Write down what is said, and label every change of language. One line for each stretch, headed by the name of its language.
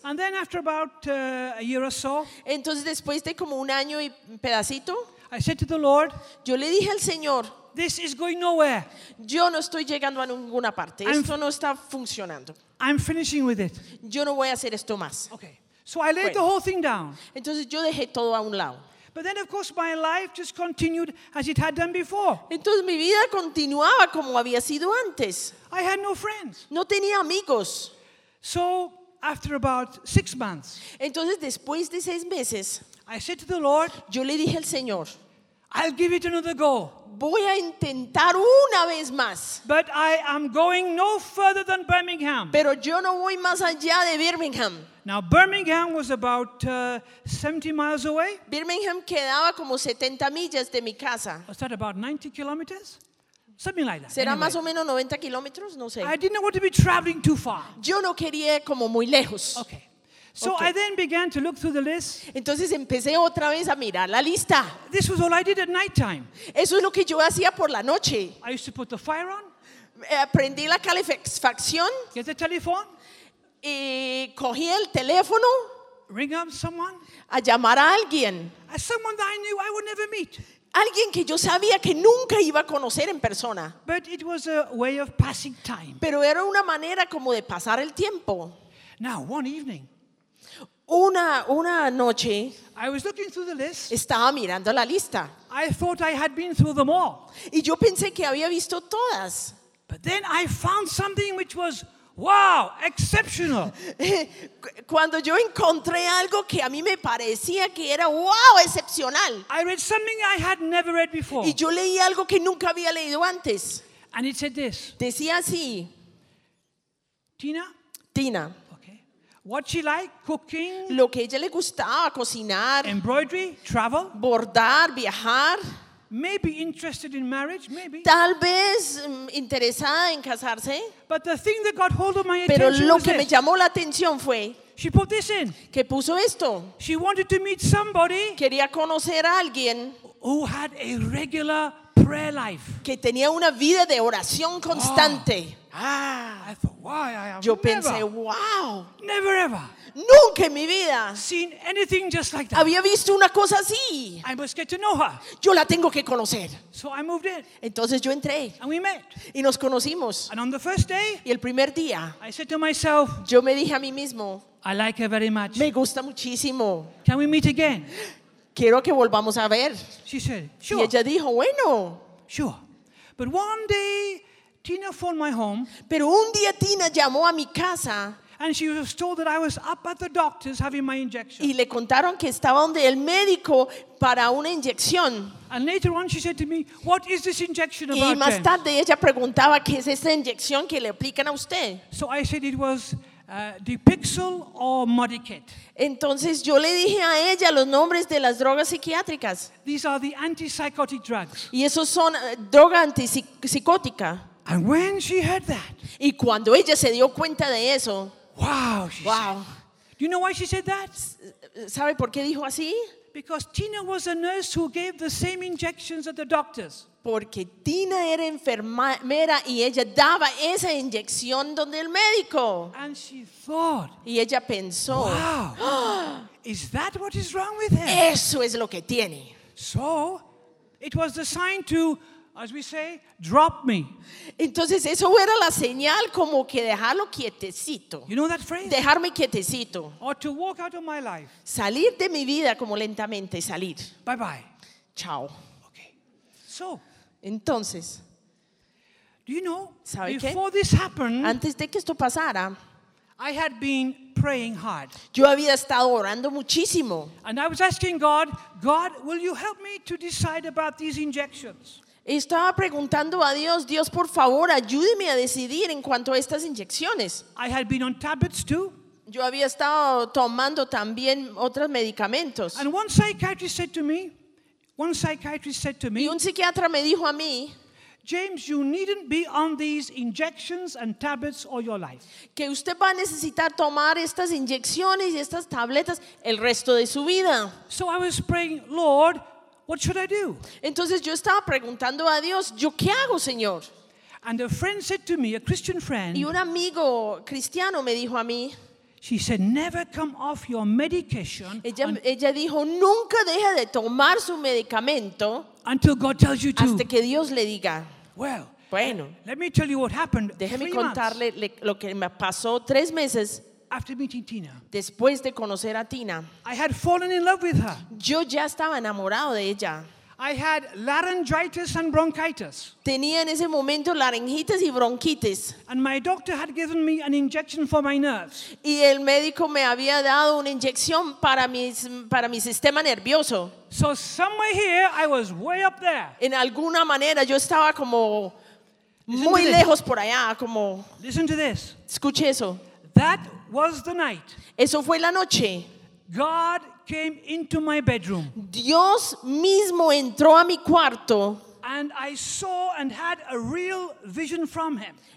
English: And then after about a year or so.
Spanish: Entonces después de como un año y pedacito.
English: I said to the Lord,
Spanish: yo le dije al Señor,
English: this is going nowhere.
Spanish: Yo no estoy llegando a ninguna parte. Esto no está funcionando.
English: I'm finishing with it.
Spanish: Yo no voy a hacer esto más.
English: Okay. So I laid the whole thing down.
Spanish: Entonces yo dejé todo a un lado.
English: But then of course my life just continued as it had done before.
Spanish: Entonces mi vida continuaba como había sido antes.
English: I had no friends.
Spanish: No tenía amigos.
English: So after about 6 months.
Spanish: Entonces después de 6 meses.
English: I said to the Lord,
Spanish: yo le dije al Señor,
English: I'll give it another go.
Spanish: Voy a intentar una vez más.
English: But I am going no further than Birmingham.
Spanish: Pero yo no voy más allá de Birmingham.
English: Now Birmingham was about 70 miles away.
Spanish: Birmingham quedaba como 70 millas de mi casa.
English: Was that about 90 kilometers? Something like that.
Spanish: ¿Será anyway, más o menos 90 kilómetros? No sé.
English: I didn't want to be traveling too far.
Spanish: Yo no quería como muy lejos.
English: Okay. So okay. I then began to look through the list.
Spanish: Entonces empecé otra vez a mirar la lista.
English: This was all I did at night time.
Spanish: Eso es lo que yo hacía por la noche.
English: I used to put the fire on.
Spanish: Prendí la calefacción.
English: Get the telephone.
Spanish: Y cogí el teléfono.
English: Ring up someone.
Spanish: A llamar a alguien.
English: As someone that I knew I would never meet.
Spanish: Alguien que yo sabía que nunca iba a conocer en persona.
English: But it was a way of passing time.
Spanish: Pero era una manera como de pasar el tiempo.
English: Now one evening.
Spanish: Una noche
English: I was looking through the list.
Spanish: Estaba mirando la lista.
English: I thought I had been through them all.
Spanish: Y yo pensé que había visto todas.
English: But then I found something which was wow, exceptional.
Spanish: Cuando yo encontré algo que a mí me parecía que era wow, excepcional.
English: I read something I had never read before.
Spanish: Y yo leí algo que nunca había leído antes.
English: And it said this.
Spanish: Decía así.
English: Tina. What she liked, cooking,
Spanish: lo que a ella le gustaba, cocinar,
English: embroidery, travel,
Spanish: bordar, viajar,
English: maybe interested in marriage, maybe.
Spanish: Tal vez interesada en casarse,
English: but the thing that got hold of my attention
Spanish: pero lo
English: was
Spanish: que
English: this.
Spanish: Me llamó la atención fue
English: she put this in.
Spanish: Que puso esto.
English: She wanted to meet somebody
Spanish: quería conocer a alguien
English: who had a regular prayer life.
Spanish: Que tenía una vida de oración constante.
English: Oh. Ah, I thought, why, I
Spanish: yo pensé, wow.
English: Never ever.
Spanish: Nunca en mi vida.
English: Seen anything just like that.
Spanish: Había visto una cosa así.
English: I must get to know her.
Spanish: Yo la tengo que conocer.
English: So I moved in.
Spanish: Entonces yo entré.
English: And we met.
Spanish: Y nos conocimos.
English: And on the first day.
Spanish: Y el primer día.
English: I said to myself.
Spanish: Yo me dije a mí mismo.
English: I like her very much.
Spanish: Me gusta muchísimo.
English: Can we meet again?
Spanish: Quiero que volvamos a ver.
English: She said, sure.
Spanish: Y ella dijo, bueno.
English: Sure. But one day. Tina phoned my home.
Spanish: Pero un día Tina llamó a mi casa.
English: And she was told that I was up at the doctor's having my injection.
Spanish: Y le contaron que estaba donde el médico para una inyección.
English: And later on she said to me, "What is this injection about?"
Spanish: Y más tarde ella preguntaba qué es esta inyección que le aplican a usted.
English: So I said it was Dupixel or Modicate.
Spanish: Entonces yo le dije a ella los nombres de las drogas psiquiátricas.
English: These are the antipsychotic drugs.
Spanish: Y esos son droga antipsicótica.
English: And when she heard that,
Spanish: y cuando ella se dio cuenta de eso,
English: wow, she wow. Said, do you know why she said that?
Spanish: ¿Sabe por qué dijo así?
English: Because Tina was a nurse who gave the same injections at the doctors.
Spanish: Porque Tina era enfermera y ella daba esa inyección donde el médico.
English: And she thought,
Spanish: y ella pensó,
English: wow, is that what is wrong with her?
Spanish: Eso es lo que tiene.
English: So, it was the sign to, as we say, drop me.
Spanish: Entonces eso era la señal como que dejarlo quietecito.
English: You know that phrase?
Spanish: Dejarme quietecito.
English: Or to walk out of my life.
Spanish: Salir de mi vida como lentamente salir.
English: Bye bye.
Spanish: Chao.
English: Okay. So,
Spanish: entonces,
English: do you know,
Spanish: ¿sabe
English: before
Spanish: qué?
English: This happened,
Spanish: antes de que esto pasara,
English: I had been praying hard.
Spanish: Yo había estado orando muchísimo.
English: And I was asking God, God, will you help me to decide about these injections?
Spanish: Estaba preguntando a Dios, Dios, por favor, ayúdeme a decidir en cuanto a estas inyecciones.
English: I had been on tablets too.
Spanish: Yo había estado tomando también otros medicamentos.
English: And one psychiatrist said to me,
Spanish: y un psiquiatra me dijo a mí,
English: James, you needn't be on these injections and tablets all your life.
Spanish: Que usted va a necesitar tomar estas inyecciones y estas tabletas el resto de su vida.
English: So I was praying, Lord, what should I do?
Spanish: Entonces yo estaba preguntando a Dios, ¿yo qué hago, Señor?
English: And a friend said to me, a Christian friend,
Spanish: y un amigo cristiano me dijo a mí,
English: she said, never come off your medication.
Spanish: Ella dijo, nunca deje de tomar su medicamento.
English: Until God tells you to.
Spanish: Hasta que Dios le diga.
English: Well,
Spanish: bueno,
English: let me tell you what happened.
Spanish: Déjeme contarle lo que me pasó 3 meses.
English: After meeting Tina.
Spanish: Después de conocer a Tina.
English: I had fallen in love with her.
Spanish: Yo ya estaba enamorado de ella.
English: I had laryngitis and bronchitis.
Spanish: Tenía en ese momento laringitis y bronquitis.
English: And my doctor had given me an injection for my nerves.
Spanish: Y el médico me había dado una inyección para mi sistema nervioso.
English: So somewhere here, I was way up there.
Spanish: En alguna manera yo estaba como muy lejos por allá, como.
English: Listen to this.
Spanish: Escuche eso.
English: That was the night.
Spanish: Eso fue la noche.
English: God came into my bedroom.
Spanish: Dios mismo entró a mi cuarto.
English: And I saw and had a real vision from him.